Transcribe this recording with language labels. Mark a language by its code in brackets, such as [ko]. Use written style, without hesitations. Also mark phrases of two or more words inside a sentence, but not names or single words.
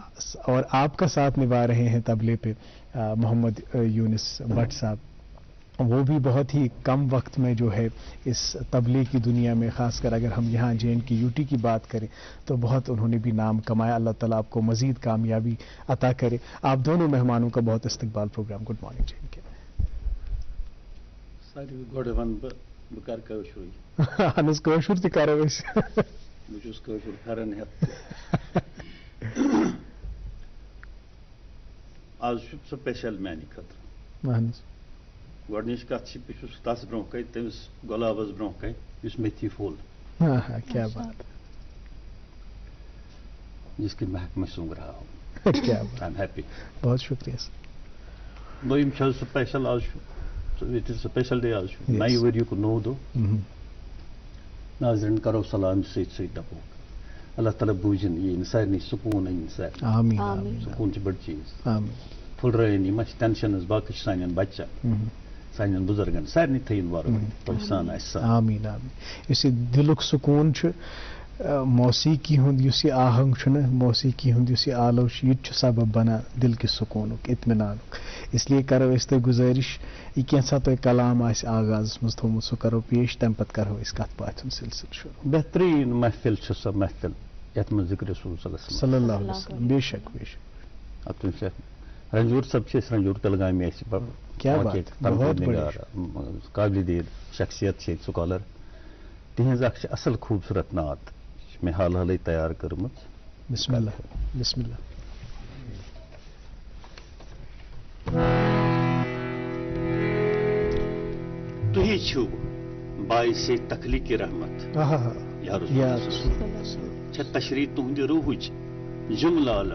[ur] اور آپ کا ساتھ نبھا رہے ہیں طبلے پہ محمد یونس بٹ صاحب, وہ بھی بہت ہی کم وقت میں جو ہے اس طبلے کی دنیا میں, خاص کر اگر ہم یہاں جے اینڈ کی یو ٹی کی بات کریں تو بہت انہوں نے بھی نام کمایا. اللہ تعالیٰ آپ کو مزید کامیابی عطا کرے. آپ دونوں مہمانوں کا بہت استقبال پروگرام گڈ مارننگ جے اینڈ کے. [ks] اہن حظ کٲشُر تہِ کرو أسۍ. بہٕ چھُس کٲشُر پھٮ۪رن ہٮ۪تھ. آز چھُ سپیشل میانہِ خٲطرٕ. اہن حظ. گۄڈنِچ کتھ چھِ بہٕ چھُس تس برونٛہہ کَنہِ تٔمِس گۄلابس برونٛہہ کَنہِ یُس میتھی پھول [ur] ہاں ہاں کیا بات جس کی مہک میں سونگ رہا ہوں. ہے کیا بات. [en] I am happy. بہت شکریہ سر. [ks] دویم چھِ سپیشل آز چھُ [en] it is special day [ks] آز چھُ نَیہِ ؤریُک نوٚو دۄہ. ناظریٖن کرو سلام سۭتۍ سۭتۍ دپو اللہ تعالیٰ بوٗزِن یہِ یِن سارنٕے سکوٗن أنِن سارنٕے. آمین آمین. آمین سکوٗن چھُ بٔڑ چیٖز. آمین. پھُلرٲیِن یِم اَسہِ ٹٮ۪نشنٕز باقٕے چھِ سانٮ۪ن بچن سانٮ۪ن بُزرگن سارنٕے تھٲیِن وَرٲے تۄہہِ سان آسہِ سان. آمین آمین. یُس یہِ دِلُک سکوٗن چھُ موسیقی ہُنٛد یُس یہِ آہنٛگ چھُنہ موسیقی ہُنٛد یُس یہِ آلو چھُ یہِ تہِ چھُ سبب بنان دِل کِس سکوٗنُک اطمینانُک. اس لیے کرو أسۍ تۄہہِ گُزٲرِش یہِ کینٛژھا تۄہہِ کلام آسہِ آغازس منٛز تھوٚمُت سُہ کرو پیش تمہِ پتہٕ کرو أسۍ کتھ باتھِ ہُنٛد سلسلہٕ شروع. بہتریٖن محفل چھِ سۄ محفل یتھ منٛز ذِکرِ رسوٗل [ar] صلی اللہ علیہ وسلم. [ur] بے شک بے شک. [ks] اتھ چھِ رنجور صٲب چھِ أسۍ رنجور تلگامی اَسہِ [ur] کیا بات بہت بڑھیا. [ks] قابلِ دید شخصیت چھِ ییٚتہِ سکالر تِہنٛز اکھ چھِ اصل خوٗبصوٗرت نعت چھِ مےٚ حال حالٕے تیار کٔرمٕژ. [ar] بسم اللہ بسم اللہ. [ks] تُہی چھِو باعث تخلیٖقِ رحمت [ar] یا رسول اللہ. [ks] چھےٚ تشریح تُہنٛدِ روحٕچ جملہٕ عالم